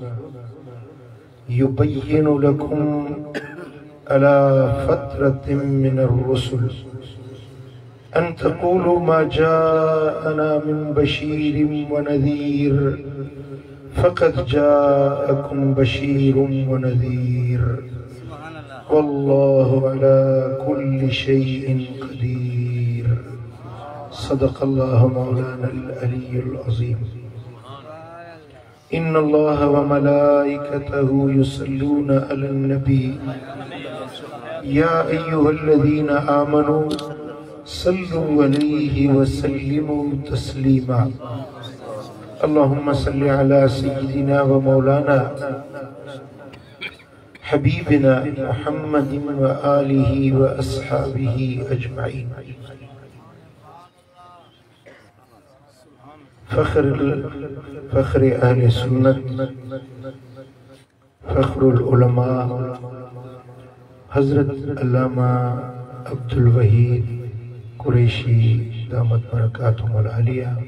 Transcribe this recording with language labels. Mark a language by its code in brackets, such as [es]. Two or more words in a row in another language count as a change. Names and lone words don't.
[ar] يبين لكم على فترة من الرسل أن تقولوا ما جاءنا من بشير ونذير فقد جاءكم بشير ونذير والله على كل شيء قدير صدق الله مولانا العلي العظيم إن الله وملائكته يصلون على النبي يا أيها الذين آمنوا صلوا عليه وسلموا تسليما اللهم صل على سيدنا ومولانا حبيبنا محمد وآله وأصحابه أجمعين. [ur] فخر اہل سنت [ar] فخر العلماء [ur] حضرت علامہ عبدالوحید قریشی [ar] دامت بركاتهم العالية